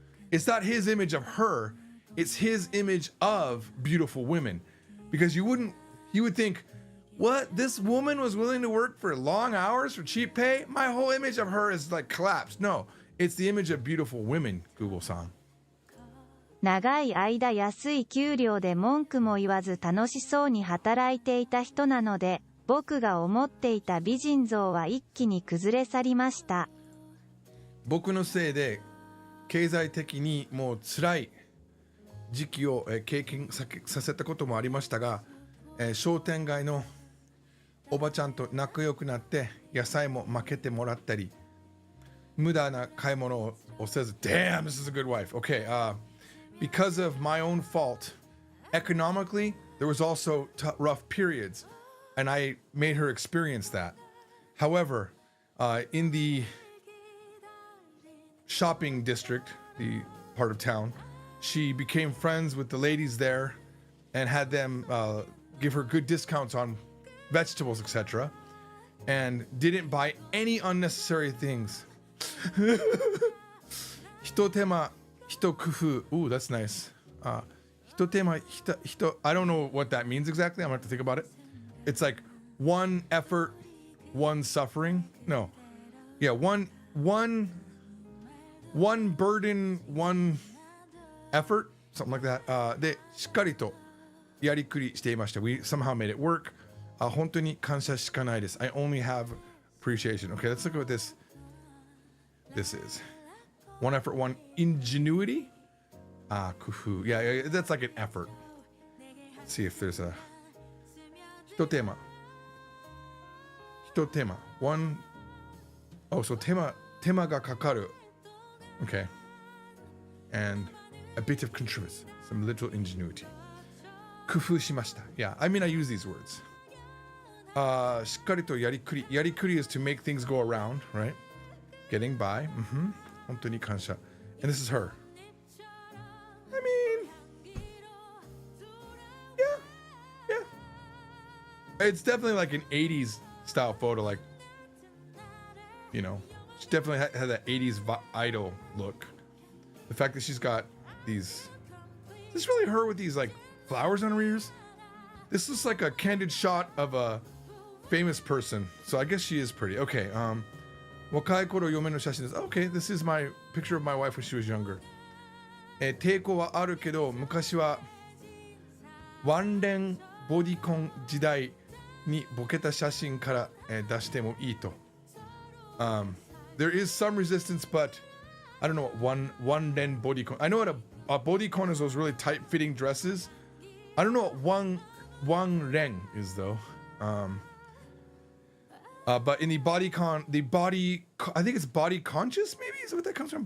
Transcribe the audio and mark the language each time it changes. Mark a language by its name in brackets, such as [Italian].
[English] It's not his image of her. It's his image of beautiful women. Because you would think, what? This woman was willing to work for long hours for cheap pay? My whole image of her is like collapsed. No, it's the image of beautiful women, Google-san. [Japanese] 長い間安い給料で文句も言わず楽しそうに働いていた人なので、僕が思っていた美人像は一気に崩れ去りました。僕のせいで経済的にもう辛い時期を経験させたこともありましたが、商店街のおばちゃんと仲良くなって野菜も負けてもらったり、無駄な買い物をせず、 [English] Damn, this is a good wife. Okay, because of my own fault, economically, there was also rough periods, and I made her experience that. However, in the shopping district, the part of town, she became friends with the ladies there and had them give her good discounts on vegetables, etc. And didn't buy any unnecessary things. [Japanese] 一手間一工夫. [English] Ooh, that's nice. 一手間一 I don't know what that means exactly. I'm gonna have to think about it. It's like one effort, one suffering. No. Yeah, one burden, one effort, something like that. [Japanese] で、しっかりとやりくりしていました. [English] We somehow made it work. [Japanese] 本当に感謝しかないです. [English] I only have appreciation. Okay, let's look at what this is. One effort, one ingenuity. [Japanese] 工夫. [English] Yeah, that's like an effort. Let's see if there's a 一手間. One. Oh, so [Japanese] 手間がかかる. [English] Okay. And a bit of contrivance, some little ingenuity. [Japanese] 工夫しました. [English] Yeah, I mean, I use these words. [Japanese] しっかりとやりくり. [English] やりくり is to make things go around, right? Getting by. [Japanese] 本当に感謝. [English] And this is her. I mean, yeah. It's definitely like an 80s style photo, like, you know, she definitely had that 80s idol look. The fact that she's got these, is this really her with these like flowers on her ears? This looks like a candid shot of a famous person, so I guess she is pretty. Okay, [Japanese] 若い頃嫁の写真です. [English] Okay, this is my picture of my wife when she was younger. [Japanese] 抵抗はあるけど、昔はワンレンボディコン時代にボケた写真から出してもいいと. [English] There is some resistance, but I don't know what one len bodycon. I know what a bodycon is, those really tight-fitting dresses. I don't know what one len is though. But in the bodycon, I think it's body conscious. Maybe is what that comes from.